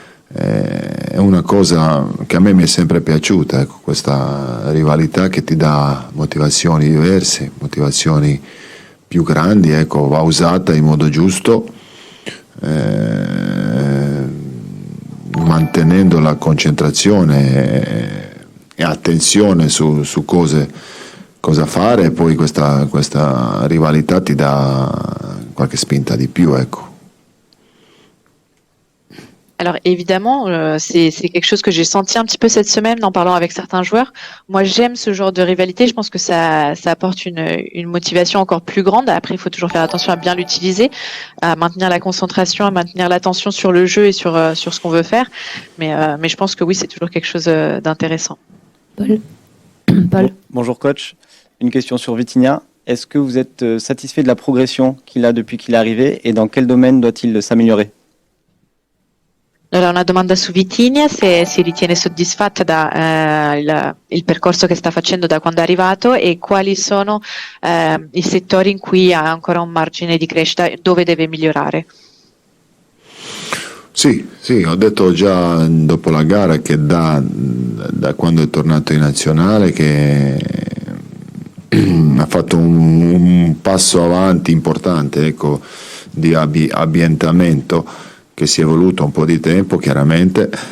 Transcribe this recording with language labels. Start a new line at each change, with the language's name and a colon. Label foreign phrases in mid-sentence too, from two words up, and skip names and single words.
Italian: È una cosa che a me mi è sempre piaciuta, ecco, questa rivalità che ti dà motivazioni diverse, motivazioni più grandi, ecco, va usata in modo giusto, mantenendo la concentrazione e attenzione su cosa fare, e poi questa rivalità ti dà qualche spinta di più, ecco.
French: Alors évidemment, c'est quelque chose que j'ai senti un petit peu cette semaine en parlant avec certains joueurs. Moi, j'aime ce genre de rivalité. Je pense que ça apporte une motivation encore plus grande. Après, il faut toujours faire attention à bien l'utiliser, à maintenir la concentration, à maintenir l'attention sur le jeu et sur ce qu'on veut faire. Mais je pense que oui, c'est toujours quelque chose d'intéressant. Paul. Bonjour coach. Une question sur Vitinha. Est-ce que vous êtes satisfait de la progression qu'il a depuis qu'il est arrivé et dans quel domaine doit-il s'améliorer?
Italian: Allora, una domanda su Vitinha, se si ritiene soddisfatta da il percorso che sta facendo da quando è arrivato e quali sono i settori in cui ha ancora un margine di crescita, dove deve migliorare. Sì, ho detto già dopo la gara che da quando è tornato in nazionale che ha fatto un passo avanti importante, ecco, di ambientamento, che si è voluto un po' di tempo chiaramente.